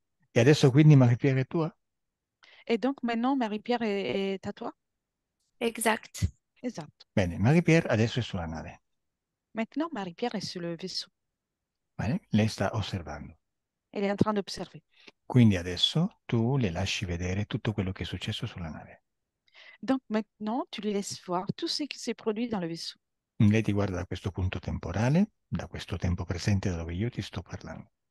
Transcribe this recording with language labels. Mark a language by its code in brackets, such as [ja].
[it] E adesso quindi Marie-Pierre è tua? [fr] Et donc maintenant, Marie-Pierre est à toi? Exact. [it] Esatto. Bene, Marie-Pierre adesso è sulla nave. [fr] Maintenant, Marie-Pierre est sur le vaisseau. [it] Bene? Lei sta osservando. [fr] Elle est en train d'observer. [it] Quindi adesso tu le lasci vedere tutto quello che è successo sulla nave. [fr] Donc maintenant, tu lui laisses voir tout ce qui s'est produit dans le vaisseau. [it] Lei ti guarda da questo punto temporale, da questo tempo presente da dove io ti sto parlando.